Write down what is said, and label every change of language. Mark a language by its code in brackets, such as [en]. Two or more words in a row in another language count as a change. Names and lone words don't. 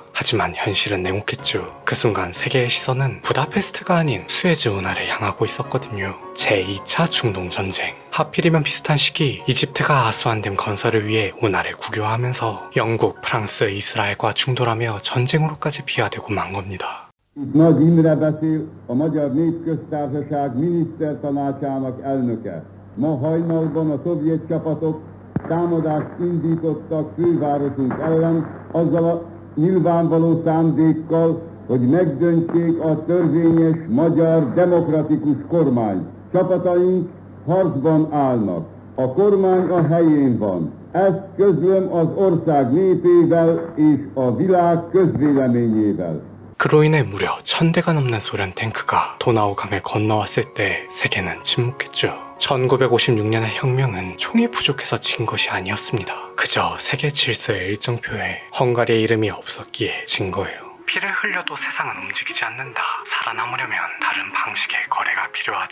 [ko] 하지만 현실은 냉혹했죠. 그 순간 세계의 시선은 부다페스트가 아닌 수에즈 운하를 향하고 있었거든요. 제2차 중동전쟁. 하필이면 비슷한 시기 이집트가 아수안댐 건설을 위해 운하를 국유화하면서 영국, 프랑스, 이스라엘과 충돌하며 전쟁으로까지 비화되고 만 겁니다. [hu] Nagy Imre beszél, a Magyar Népköztársaság minisztertanácsának elnöke. Ma hajnalban a szovjet csapatok támadást indítottak fővárosunk ellen, azzal a nyilvánvaló szándékkal, hogy megdöntsék a törvényes magyar demokratikus kormányt. Csapataink harcban állnak. A kormány a helyén van. Ezt közlöm az ország népével és a világ közvéleményével. [ko] 그로 인해 무려 1000대가 넘는 소련 탱크가 도나우 강을 건너왔을 때 세계는 침묵했죠. 1956년의 혁명은 총이 부족해서 진 것이 아니었습니다. 그저 세계 질서의 일정표에 헝가리의 이름이 없었기에 진 거예요. 피를 흘려도 세상은 움직이지 않는다. 살아남으려면 다른 방식의 거래가 필요하다.